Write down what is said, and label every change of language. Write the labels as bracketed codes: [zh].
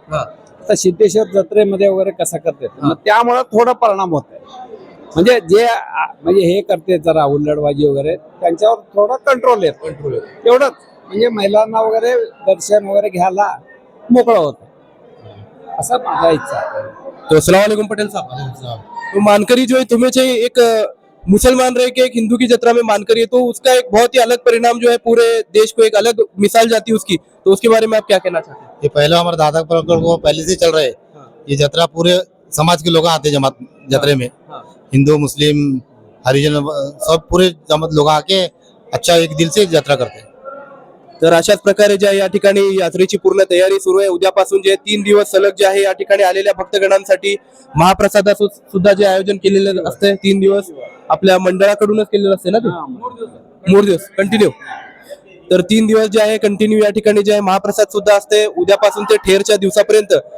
[mr] आता सिद्धेश्वर जत्रेमध्ये वगैरे कसं करते, मग त्यामुळे थोडा परिणाम होत आहे। म्हणजे म्हणजे हे करते जरा हुल्लडबाजी वगैरे, त्यांच्यावर थोडा कंट्रोल येतो एवढंच। म्हणजे महिलांना वगैरे दर्शन वगैरे घ्यायला मोकळं होतं, असं माझा इच्छा आहे। [hi] तो अस्सलाम वालेकुम पटेल साहब। तो मानकरी जो है तुम्हें चाहिए, एक मुसलमान रह के एक हिंदू की जत्रा में मानकरी है, तो उसका एक बहुत ही अलग परिणाम जो है पूरे देश को एक अलग मिसाल जाती है उसकी, तो उसके बारे में आप क्या कहना चाहते हैं? ये पहले हमारे दादा परंपरा को पहले से चल रहे हैं। ये जत्रा पूरे समाज के लोग आते हैं जमात जत्रे में, हिंदू मुस्लिम हरिजन सब पूरे जमात लोग आके अच्छा एक दिल से यात्रा करते हैं। [mr] तर अशाच प्रकारे ज्या या ठिकाणी यात्रेची पूर्ण तयारी सुरू आहे। उद्यापासून जे 3 दिवस सलग जे आहे या ठिकाणी आलेल्या भक्तगणांसाठी महाप्रसादाचं सुद्धा जे आयोजन केलेलं असते 3 दिवस आपल्या मंडळाकडूनच केलेलं असते ना, ते मूळ दिवस कंटिन्यू। तर 3 दिवस जे आहे कंटिन्यू या ठिकाणी जे आहे महाप्रसाद सुद्धा असते उद्यापासून ते ठेरच्या दिवसापर्यंत।